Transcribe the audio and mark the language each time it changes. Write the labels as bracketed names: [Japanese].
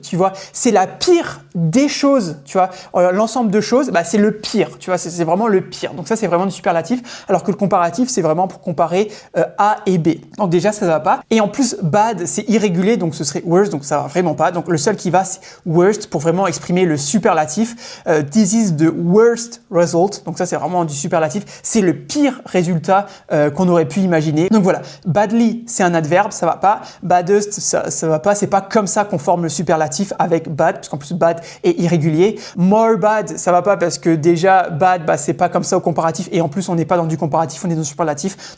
[French] Tu vois, c'est la pire des choses. Tu vois, l'ensemble de choses, bah, c'est le pire. Tu vois, c'est vraiment le pire. Donc, ça, c'est vraiment du superlatif. Alors que le comparatif, c'est vraiment pour comparer A et B. Donc, déjà, ça va pas. Et en plus, bad, c'est irrégulier. Donc, ce serait worst. Donc, ça va vraiment pas. Donc, le seul qui va, c'est worst pour vraiment exprimer le superlatif. [English] This is the worst result. [French] Donc, ça, c'est vraiment du superlatif. C'est le pire résultat qu'on aurait pu imaginer. Donc voilà, badly, c'est un adverbe, ça va pas. Baddest, ça va pas. C'est pas comme ça qu'on forme le superlatif avec bad, parce qu'en plus bad est irrégulier. More bad, ça va pas parce que déjà bad, bah c'est pas comme ça au comparatif et en plus on n'est pas dans du comparatif, on est dans du superlatif.